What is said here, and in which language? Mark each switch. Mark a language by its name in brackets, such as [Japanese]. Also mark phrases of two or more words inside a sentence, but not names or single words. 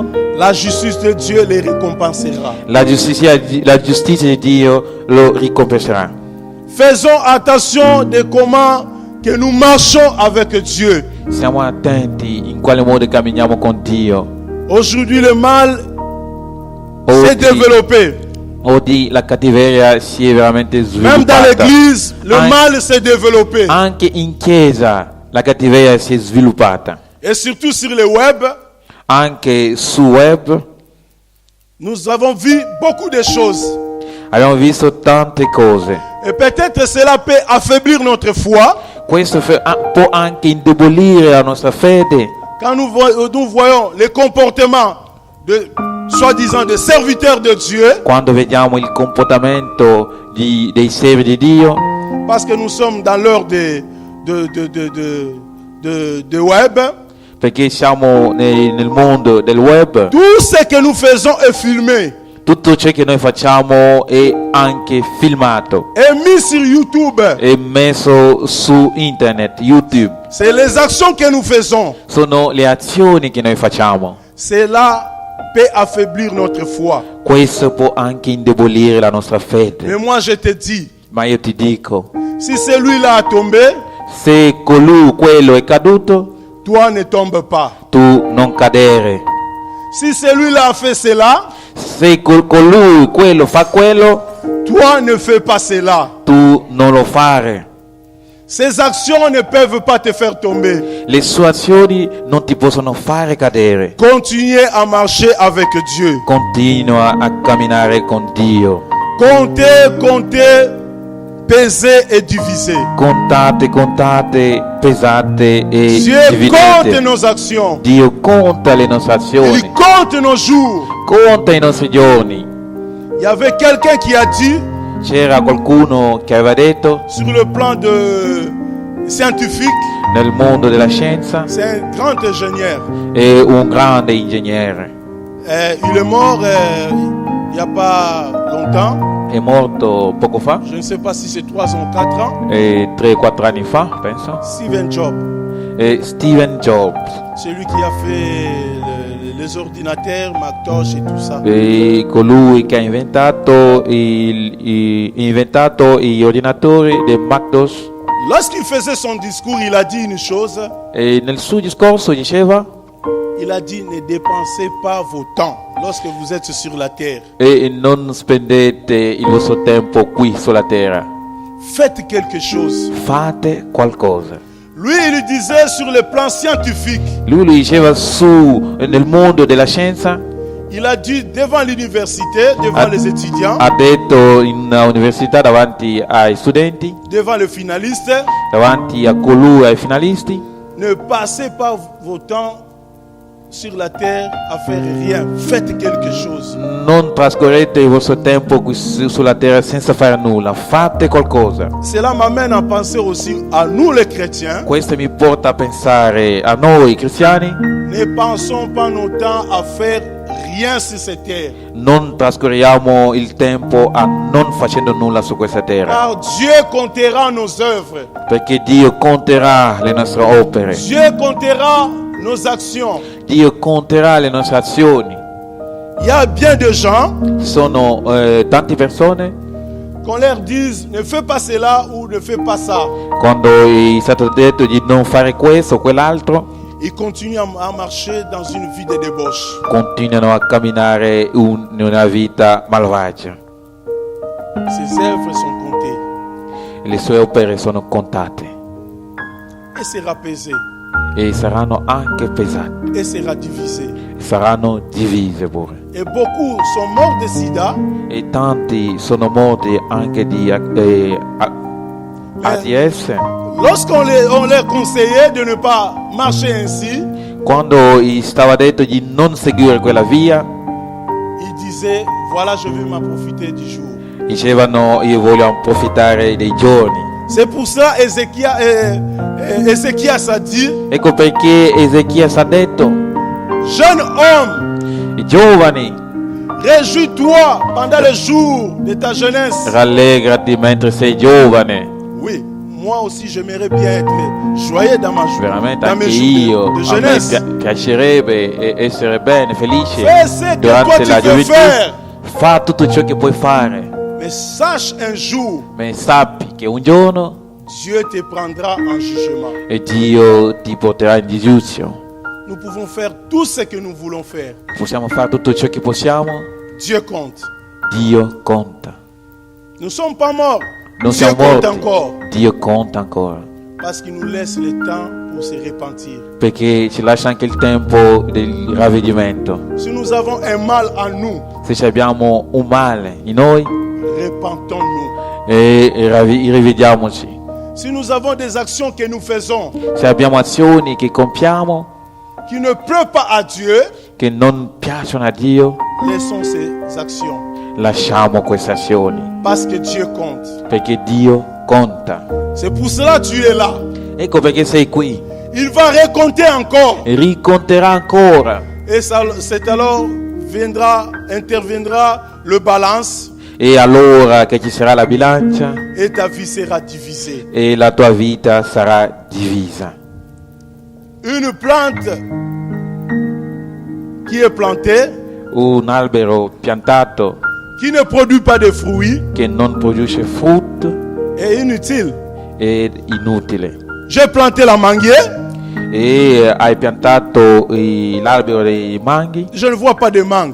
[French] la justice de Dieu les récompensera. [Italian] la giustizia di Dio lo ricompenserà. [French] Faisons attention de comment que nous marchons avec Dieu. [Italian] Siamo attenti in quale modo camminiamo con Dio. [French] Aujourd'hui, le mal s'est développé. [Italian] Oggi la cattiveria si è veramente [French] Même dans [Italian] sviluppata. [French] l'église, le mal s'est développé. [Italian] Anche in chiesa la cattiveria si è sviluppata. [French] Et surtout sur le web, [Italian] Anche su web [French] nous avons vu beaucoup de choses. [Italian] abbiamo visto tante cose. [French] Et peut-être cela peut affaiblir notre foi. [Italian] Questo può anche indebolire la nostra fede [French] Quand nous voyons les comportements de soi-disant de serviteurs de Dieu, [Italian] quando vediamo il comportamento dei servi di Dio, [French] parce que nous sommes dans l'heure de web. [Italian] perché siamo nel mondo del web. [French] Tout ce que nous faisons est filmé [Italian] Tutto ciò che noi facciamo è anche filmato [French] et mis sur YouTube. [Italian] e messo su internet, YouTube. [French] C'est les actions que nous faisons. [Italian] Sono le azioni che noi facciamo. [French] Cela peut affaiblir notre foi. [Italian] Questo può anche indebolire la nostra [French] Mais [Italian] fede. [French] moi je te dis, [Italian] Ma io ti dico, [French] si celui-là a tombé, [Italian] se quello è caduto, [French] toi ne tombe pas. [Italian] tu non cadere. [French] Si celui-là a fait cela, [Italian] Se quello fa quello, [French] toi ne fais pas cela. [Italian] tu non lo fare. [French] Ces actions ne peuvent pas te faire tomber. [Italian] Le sue azioni non ti possono fare cadere. [French] Continuez à marcher avec Dieu. [Italian] Continua a camminare con Dio. [French] Comptez, pesez et divisez. [Italian] Contate, pesate e [French] Dieu compte [Italian] dividete. [French] nos actions. [Italian] Dio conta le nostre [French] Il [Italian] azioni, [French] compte nos jours. [Italian] conta i nostri giorni. [French] Il y avait quelqu'un qui a dit, [Italian] C'era qualcuno che aveva detto, [French] sur le plan scientifique, [Italian] nel mondo della scienza, [French] c'est un grand ingénieur. [Italian] è un grande ingegnere. [French] Il est mort il n'y a pas longtemps. [Italian] È morto poco fa, [French] Je ne sais pas si c'est 3 ou 4 ans. [Italian] 3-4 anni fa, penso. [French] Steven Jobs, [Italian] Steven Jobs, [French] celui qui a fait les ordinateurs, Macintosh et tout ça. [Italian] colui che ha inventato gli ordinatori del Macintosh. [French] Lorsqu'il faisait son discours, il a dit une chose. [Italian] E nel suo discorso diceva, [French] Il a dit, ne dépensez pas vos temps lorsque vous êtes sur la terre. [Italian] e non spendete il vostro tempo qui sulla terra. [French] Faites quelque chose. [Italian] Fate qualcosa. [French] Lui, il disait sur le plan scientifique. [Italian] Lui lo diceva nel mondo della scienza, [French] Il a dit devant l'université, devant les étudiants, [Italian] ha detto in università davanti ai studenti, [French] devant le finaliste, [Italian] davanti a colui, ai finalisti, [French] ne passez pas vos temps sur la terre à faire rien. Faites quelque chose. [Italian] non trascorrete il vostro tempo qui sulla terra senza fare nulla, fate qualcosa. [French] Cela m'amène à penser aussi à nous les chrétiens. [Italian] Questo mi porta a pensare a noi cristiani, [French] Ne pensons pas nos temps à faire rien. rien sur cette terre. [Italian] Non trascorriamo il tempo a non facendo nulla su questa terra, [French] Car Dieu comptera nos œuvres. [Italian] perché Dio conterà le nostre opere, [French] Dieu comptera nos actions. [Italian] Dio conterà le nostre azioni. [French] Il y a bien de gens [Italian] Ci sono tante persone, [French] qu'on leur dise ne fais pas cela ou ne fais pas ça. [Italian] quando è stato detto di non fare questo o quell'altro, [French] Ils continuent à marcher dans une vie de débauche. [Italian] continuano a camminare in una vita malvagia. [French] Ses œuvres sont comptées [Italian] Le sue opere sono contate [French] et sera pesé [Italian] e saranno anche pesate, [French] et sera divisé. [Italian] saranno divise pure. [French] Et beaucoup sont morts de sida, [Italian] E tanti sono morti anche di AIDS. [French] lorsqu'on leur conseillait de ne pas marcher ainsi. [Italian] Quando gli stava detto di non seguire quella via, [French] Ils disaient voilà, je vais m'approfiter du jour. [Italian] dicevano io voglio approfittare dei giorni. [French] C'est pour ça Ézéchias a dit [Italian] Ecco perché Ezechia ha detto: [French] jeune homme, [Italian] i giovani, [French] réjouis-toi pendant les jours de ta jeunesse. [Italian] rallegrati mentre sei giovane. [French] Oui, moi aussi j'aimerais bien être joyeux dans ma joie, [Italian] Veramente [French] dans [Italian] anche [French] mes [Italian] io, [French] jours de [Italian] a me [French] jeunesse. [Italian] piacerebbe essere bene, felice [French] Fais ce que toi [Italian] durante [French] tu [Italian] la [French] peux [Italian] gioventù. [French] faire, [Italian] Fa tutto ciò che puoi fare, [French] mais sache un jour, [Italian] ma sappi che un giorno [French] Dieu te prendra en jugement. [Italian] Dio ti porterà in giudizio. [French] Nous pouvons faire tout ce que nous voulons faire. [Italian] Possiamo fare tutto ciò che possiamo, [French] Dieu compte. [Italian] Dio conta. [French] Nous ne sommes pas morts. [Italian] Non [French] Dieu [Italian] siamo [French] compte [Italian] morti, [French] encore. [Italian] Dio conta ancora, [French] Parce qu'il nous laisse le temps pour se repentir. [Italian] perché ci lascia anche il tempo del ravvedimento. [French] Si nous avons un mal en nous, [Italian] Se abbiamo un male in noi, [French] repentons-nous. [Italian] rivediamoci. [French] Si nous avons des actions que nous faisons [Italian] Se abbiamo azioni che compiamo [French] qui ne plaisent pas à Dieu, [Italian] che non piacciono a Dio, [French] laissons ces actions. [Italian] lasciamo queste azioni, [French] Parce que Dieu compte. [Italian] perché Dio conta. [French] C'est pour cela que tu es là. [Italian] Ecco perché sei qui. [French] Il va raconter encore. [Italian] E riconterà ancora. [French] Et c'est alors interviendra le balance [Italian] E allora che ci sarà la bilancia [French] et ta vie sera divisée. [Italian] e la tua vita sarà divisa. [French] Une plante qui est plantée, [Italian] Un albero piantato [French] qui ne produit pas de fruits, [Italian] che non produce frutto [French] est inutile. [Italian] è inutile. [French] J'ai planté la manguier, [Italian] E hai piantato l'albero dei manghi [French] je ne vois pas de mangue.